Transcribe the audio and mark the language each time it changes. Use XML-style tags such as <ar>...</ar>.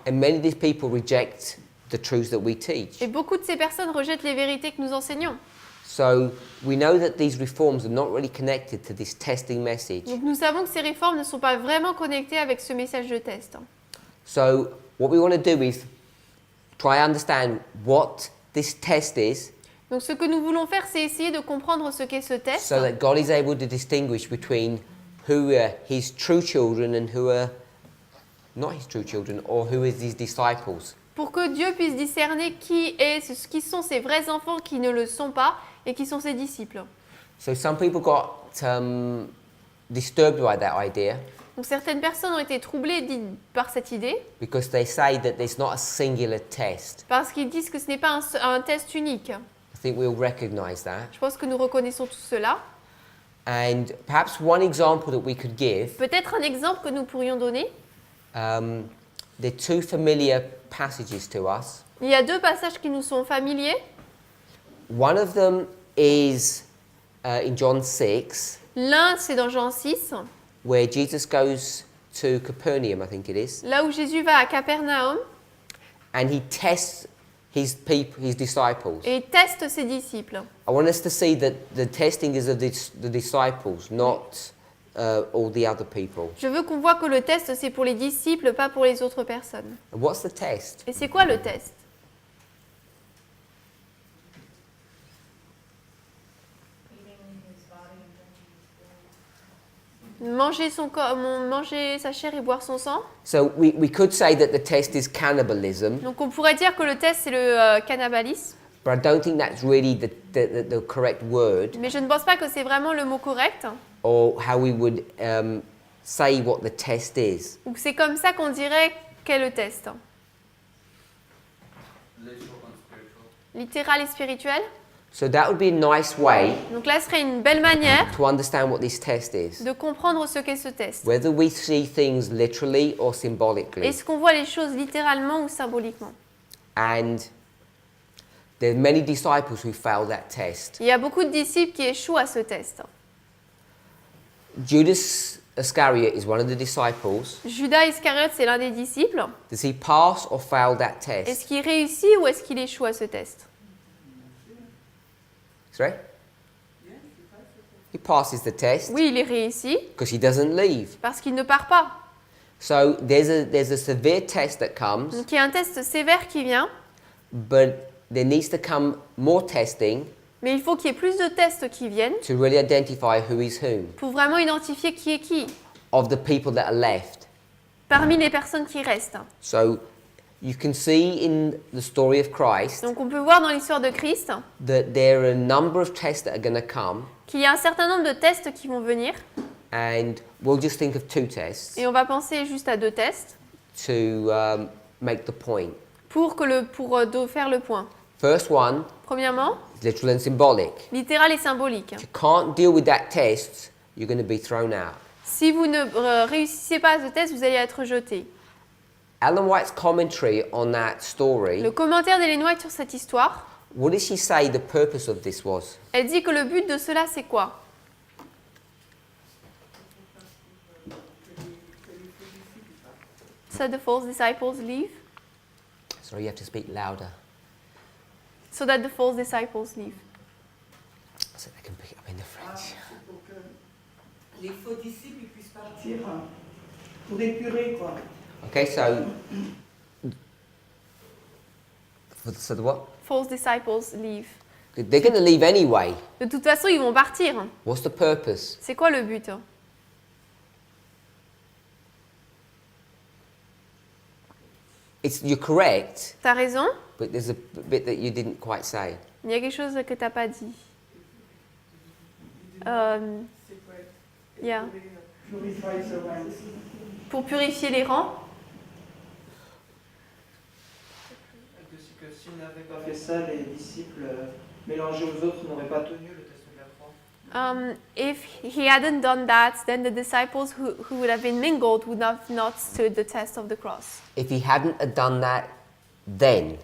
<en>and many of these people reject the truths that we teach.</en> <fr>Et beaucoup de ces personnes rejettent les vérités que nous enseignons.</fr> <en>So we know that these reforms are not really connected to this testing message.</en> <fr>Donc nous savons que ces réformes ne sont pas vraiment connectées avec ce message de test.</fr> <en>So what we want to do is try and understand what this test is,</en> <fr>Donc ce que nous voulons faire, c'est essayer de comprendre ce qu'est ce test,</fr> <en>so that God is able to distinguish between who are his true children and who are not his true children, or who is his disciples.</en> <fr>pour que Dieu puisse discerner qui sont ses vrais enfants, qui ne le sont pas, et qui sont ses disciples.</fr> <en>So some people got disturbed by that idea</en> <fr>Donc certaines personnes ont été troublées par cette idée,</fr> <en>because they say that there's not a singular test.</en> <fr>parce qu'ils disent que ce n'est pas un test unique.</fr> <en>I think we'll recognize that.</en> <fr>Je pense que nous reconnaissons tout cela.</fr> <en>And perhaps one example that we could give,</en> <fr>Peut-être un exemple que nous pourrions donner.</fr> <en>they're two familiar passages to us.</en> <fr>Il y a deux passages qui nous sont familiers.</fr> <en>One of them is in John 6,</en> <fr>L'un, c'est dans Jean 6,</fr> <en>where Jesus goes to Capernaum, I think it is,</en> <fr>là où Jésus va à Capernaum</fr> <en>and he tests his disciples.</en> <fr>et teste ses disciples.</fr> <en>I want us to see that the testing is of the disciples, not all the other people.</en> <fr>Je veux qu'on voit que le test, c'est pour les disciples, pas pour les autres personnes.</fr> <en>And what's the test?</en> <fr>Et c'est quoi le test? manger sa chair et boire son sang.</fr> <en>So we could say that the test is cannibalism,</en> <fr>Donc on pourrait dire que le test c'est le cannibalisme,</fr> <en>but I don't think that's really the correct word,</en> <fr>mais je ne pense pas que c'est vraiment le mot correct,</fr> <en>or how we would say what the test is.</en> <fr>ou que c'est comme ça qu'on dirait qu'est le test. Littéral et spirituel.</fr> <en>So that would be a nice way</en> <fr>Donc là, ce serait une belle manière</fr> <en>to understand what this test is.</en> <fr>de comprendre ce qu'est ce test.</fr> <en>Whether we see things literally or symbolically.</en> <fr>Est-ce qu'on voit les choses littéralement ou symboliquement?</fr> <en>And there are many disciples who fail that test.</en> <fr>Il y a beaucoup de disciples qui échouent à ce test.</fr> <en>Judas Iscariot is one of the disciples.</en> <fr>Judas Iscariote, c'est l'un des disciples.</fr> <en>Does he pass or fail that</en> <fr>Est-ce</fr> <en>test?</en> <fr>qu'il réussit ou est-ce qu'il échoue à ce test?</fr> <en>Sorry? He passes the test</en> <fr>Oui, il réussit</fr> <en>because he doesn't leave.</en> <fr>parce qu'il ne part pas.</fr> <en>So there's a severe test that comes,</en> <fr>Donc il y a un test sévère qui vient,</fr> <en>but there needs to come more testing</en> <fr>mais il faut qu'il y ait plus de tests qui viennent</fr> <en>to really identify who is whom</en> <fr>pour vraiment identifier qui est qui</fr> <en>of the people that are left.</en> <fr>parmi les personnes qui restent.</fr> <en>So you can see in the story of Christ</en> <fr>Donc on peut voir dans l'histoire de Christ</fr> <en>that there are a number of tests that are going to come,</en> <fr>qu'il y a un certain nombre de tests qui vont venir,</fr> <en>and we'll just think of two tests</en> <fr>et on va penser juste à 2 tests</fr> <en>to make the point.</en> <fr>pour faire le point.</fr> <en>First one</en> <fr>Premièrement,</fr> <en>is literal and symbolic.</en> <fr>littéral et symbolique.</fr> <en>If you can't deal with that test, you're going to be thrown out.</en> <fr>Si vous ne réussissez pas à ce test, vous allez être jeté.</fr> <en>Ellen White's commentary on that story,</en> <fr>Le commentaire d'Ellen White sur cette histoire,</fr> <en>what does she say the purpose of this was?</en> <fr>elle dit que le but de cela, c'est quoi?</fr> <en>So the false disciples leave? Sorry, you have to speak louder So that the false disciples leave. so they can pick it up in the French.</en> <fr>C'est pour que les faux disciples ils puissent partir pour épurer, quoi.</fr> <en>Okay, so the what? False disciples leave. They're going to leave anyway.</en> <fr>De toute façon, ils vont partir.</fr> <en>What's the purpose?</en> <fr>C'est quoi le but?</fr> <en>You're correct,</en> <fr>T'as raison,</fr> <en>but there's a bit that you didn't quite say.</en> <fr>il y a quelque chose que t'as pas dit. C'est quoi?</fr> <en>Yeah. Purify the ranks.</en> <fr>Pour purifier les rangs. Aussi que s'ils n'avaient pas fait ça, les disciples mélangés aux autres n'auraient pas tenu le test de la croix.</fr> <en>If he hadn't done that, then the disciples who would have been mingled would have not stood the test of the cross. If he hadn't have done that then,</en>